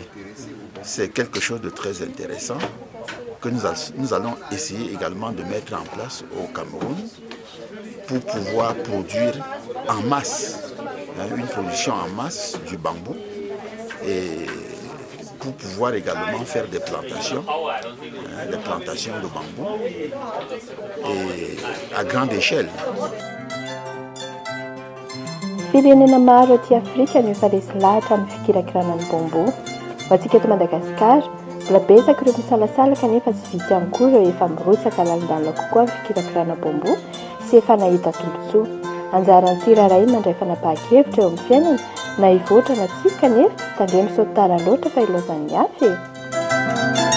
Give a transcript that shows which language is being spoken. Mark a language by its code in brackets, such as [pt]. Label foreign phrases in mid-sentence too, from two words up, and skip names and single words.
[fr] C'est quelque chose de très intéressant que nous allons essayer également de mettre en place au Cameroun pour pouvoir produire en masse, une production en masse du bambou et pour pouvoir également faire des plantations de bambou et à grande échelle. [mg] Firenena maro aty Afrika no efa resy lahatra amin'ny fikirakirana ny bambo. Ho antsika eto Madagasikara, mbola betsaka ireo misalasalaka nefa tsy vitsy ihany koa ireo efa mirotsaka lalindalina kokoa amin'ny fikirakirana bambo sy efa nahita tombontsoa. Anjaran'ny tsirairay mandray fanapahan-kevitra eo amin'ny fiainana na hivoatra na tsika nefa tandremo sao tara loatra fa ilozan'ny hafa e.